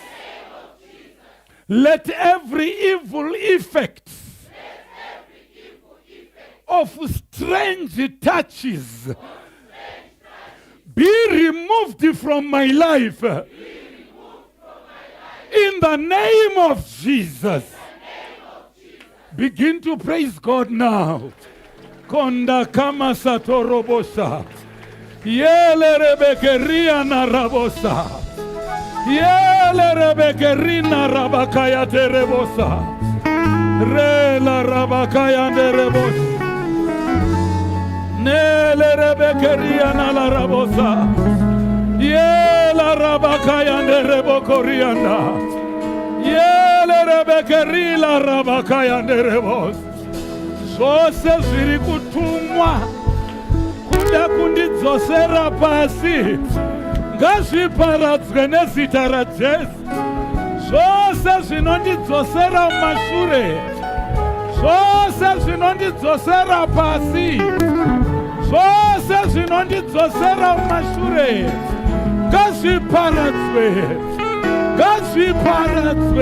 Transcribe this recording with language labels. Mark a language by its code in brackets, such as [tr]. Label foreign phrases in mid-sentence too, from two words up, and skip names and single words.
[en] Let every evil effect of strange touches be removed from my life in the name of Jesus. Begin to praise God now. Konda kama satorobosa. Yele rebekeria na rabosa. Yele rebekerina rabakaya terebosa. Re la rabakaya nerebosa. Nele rebekeria na la rabosa. Yele rabakaya nerebokorianda. Yele rebekeri la rabakaya nerebosa. [sn] Zose zviri kutumwa kuda kundidzosera pasi ngazviparadzwe nezita raJesu. Zvose zvinondidzosera mumashure, zvose zvinondidzosera pasi, zvose zvinondidzosera mumashure ngazviparadzwe, ngazviparadzwe.